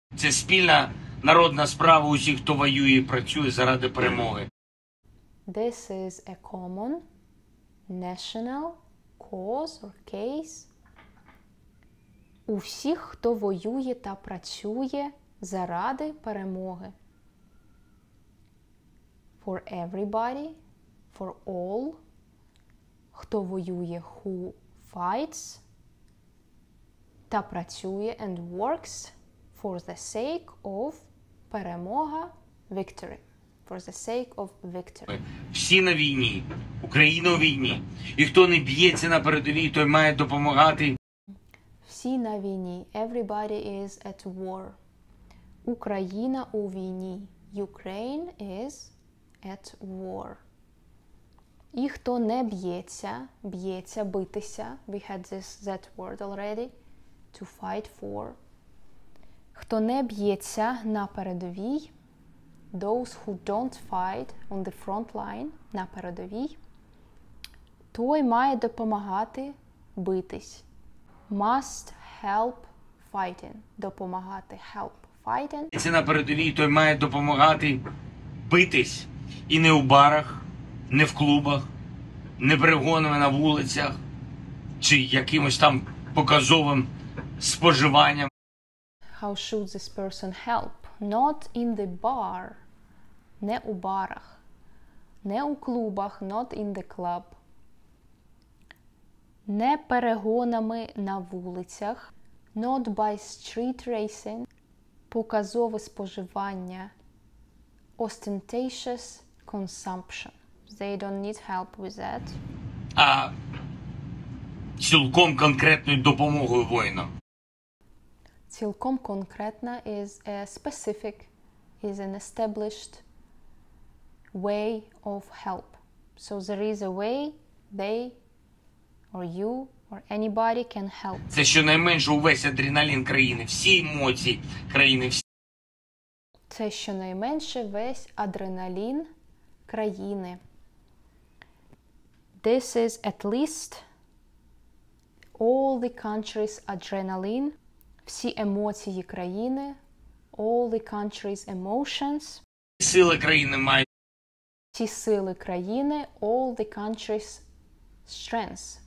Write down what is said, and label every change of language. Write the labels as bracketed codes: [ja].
[uk] Це спільна народна справа усіх, хто воює і працює заради перемоги. [en] This is a common national cause or case. [uk] У всіх, хто воює та працює заради перемоги. [en] For everybody, for all, [uk] хто воює, [en] who fights, [uk] та працює, [en] and works, for the sake of [uk] перемога, [en] victory. For the sake of victory. [uk] Всі на війні, Україна у війні. І хто не б'ється на передовій, той має допомагати. Всі на війні. [en] Everybody is at war. [uk] Україна у війні. [en] Ukraine is at war. [uk] І хто не б'ється, битися. [en] We had that word already. To fight for. [uk] Хто не б'ється на передовій. [en] Those who don't fight on the front line, [uk] на передовій, той має допомагати битись. [en] Must help fighting. [uk] Допомагати. [en] Help fighting. [uk] Це на передовій, той має допомагати битись. І не у барах, не в клубах, не перегонами на вулицях, чи якимось там показовим споживанням. [en] How should this person help? Not in the bar. [uk] Не у барах. Не у клубах. [en] Not in the club. [uk] Не перегонами на вулицях. [en] Not by street racing. [uk] Показове споживання. [en] Ostentatious consumption. They don't need help with that. [uk] А цілком конкретною допомогою воїнам. Цілком конкретна [en] is a specific, is an established way of help. So there is a way they or you or anybody can help. [uk] Це щонайменше увесь адреналін країни, всі емоції країни. Це щонайменше весь адреналін країни. [en] This is at least all the country's adrenaline. [uk] Всі емоції країни, [en] all the country's emotions. [uk] Сили країни мають. Всі сили країни, [en] all the country's strengths.